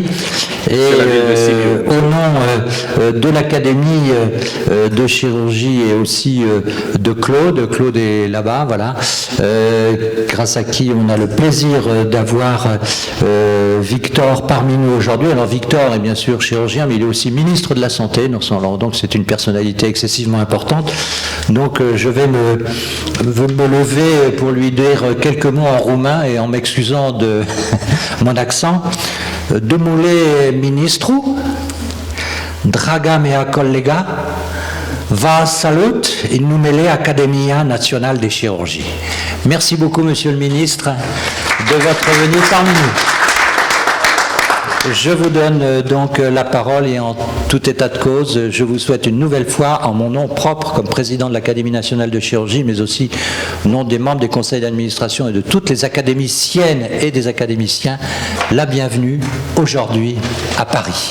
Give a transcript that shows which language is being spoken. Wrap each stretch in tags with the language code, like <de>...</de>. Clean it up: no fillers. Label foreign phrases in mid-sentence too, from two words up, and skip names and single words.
<fr>Et au nom de l'Académie de chirurgie et aussi de Claude est là-bas, voilà, grâce à qui on a le plaisir d'avoir Victor parmi nous aujourd'hui. Alors Victor est bien sûr chirurgien, mais il est aussi ministre de la Santé, donc c'est une personnalité excessivement importante. Donc je vais me lever pour lui dire quelques mots en roumain et en m'excusant de mon accent.</fr> <ro>Domnule ministru, draga mea collega, vă salut în numele Academia Nationale de Chirurgie.</ro> <fr>Merci beaucoup, Monsieur le Ministre, de votre venue parmi nous. Je vous donne donc la parole et en tout état de cause, je vous souhaite une nouvelle fois, en mon nom propre comme président de l'Académie nationale de chirurgie, mais aussi au nom des membres des conseils d'administration et de toutes les académiciennes et des académiciens, la bienvenue aujourd'hui à Paris.</fr>